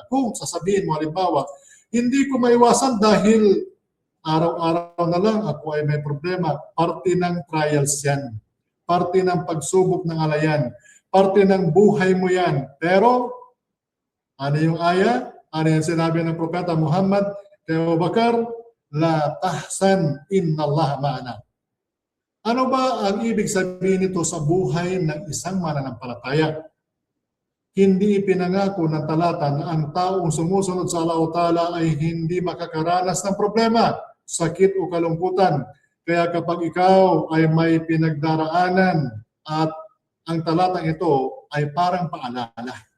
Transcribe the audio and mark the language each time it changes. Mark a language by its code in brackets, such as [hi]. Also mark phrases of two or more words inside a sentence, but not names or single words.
[tl] Kung sasabihin mo, halimbawa, hindi ko maiwasan dahil araw-araw na lang ako ay may problema. Parte ng trials yan. Parte ng pagsubok ng Allah yan. Parte ng buhay mo yan. Pero, ano yung aya? Ano yung sinabi ng Propeta Muhammad? [ar] Kay Abu Bakar, لا تحزن إن الله معنا. [tl] Ano ba ang ibig sabihin nito sa buhay ng isang mananampalataya? Hindi ipinangako ng talata na ang taong sumusunod sa Allah Ta'ala ay hindi makakaranas ng problema, sakit o kalungkutan. Kaya kapag ikaw ay may pinagdaraanan at ang talatang ito ay parang paalala.